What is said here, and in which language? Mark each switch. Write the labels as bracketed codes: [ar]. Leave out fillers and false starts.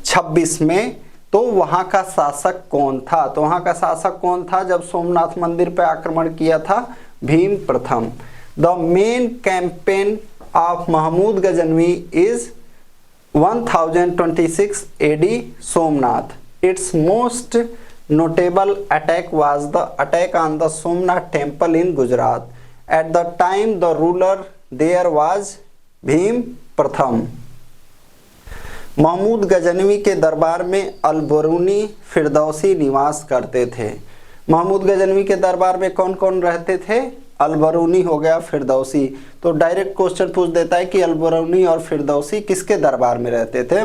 [hi] 26 में, तो वहां का शासक कौन था? तो वहां का शासक कौन था जब सोमनाथ मंदिर पर आक्रमण किया था? भीम प्रथम। [en] The main campaign of Mahmud Ghaznavi is 1026 AD Somnath. It's most notable attack was the attack on the Somnath temple in Gujarat. At the time the ruler there was Bhim प्रथम। [hi] महमूद गजनवी के दरबार में अलबरूनी फिरदौसी निवास करते थे। महमूद गजनवी के दरबार में कौन कौन रहते थे? अलबरूनी हो गया, फिरदौसी। तो डायरेक्ट क्वेश्चन पूछ देता है कि अलबरूनी और फिरदौसी किसके दरबार में रहते थे?